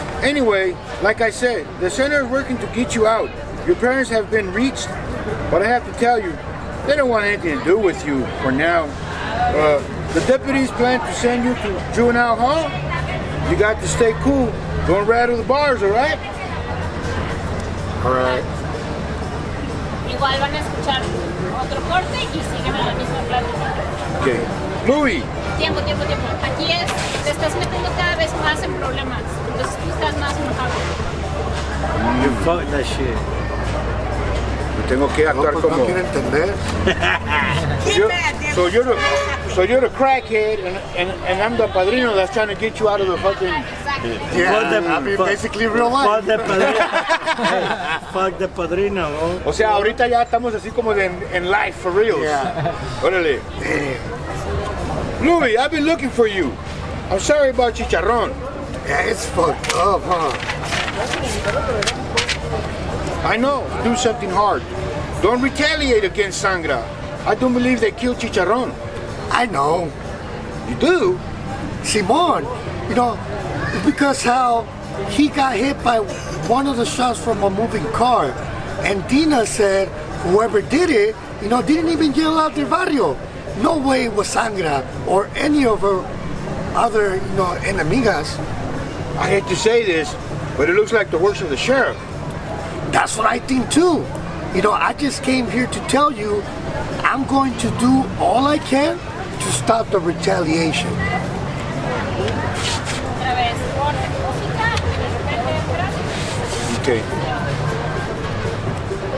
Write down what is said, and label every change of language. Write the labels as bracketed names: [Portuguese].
[English] Anyway, like I said, the center is working to get you out. Your parents have been reached, but I have to tell you, they don't want anything to do with you for now. The deputies plan to send you to juvenile hall. You got to stay cool. Don't rattle the bars, all right? All right. [Spanish] Igual van a escuchar otro corte y siguen a la misma plática. [English] Okay. Louis, [Spanish] Tiempo. Aquí te estás metiendo cada vez más en problemas. Entonces tú estás más enojado. [English] You fuck that shit. [Spanish] tengo que actuar No como... quiero entender. [English] So you're the crackhead, and I'm the padrino that's trying to get you out of the fucking... Yeah, basically real life. Fuck the padrino. Fuck the padrino. [Spanish] O sea, ahorita ya estamos así como en [English] life, for real. Yeah. [Spanish] Órale. [English] Louis, I've been looking for you. I'm sorry about Chicharrón. Yeah, it's fucked up, huh? I know, do something hard. Don't retaliate against Sangra. I don't believe they killed Chicharrón. I know. You do? Simon, because how he got hit by one of the shots from a moving car, and Dina said whoever did it, didn't even yell out [Spanish] del barrio. [English] No way it was Sangra or any of her other, enemigas. I hate to say this, but it looks like the works of the sheriff. That's what I think too. I just came here to tell you I'm going to do all I can to stop the retaliation. [Spanish] Otra vez, corte, música, y de repente entras.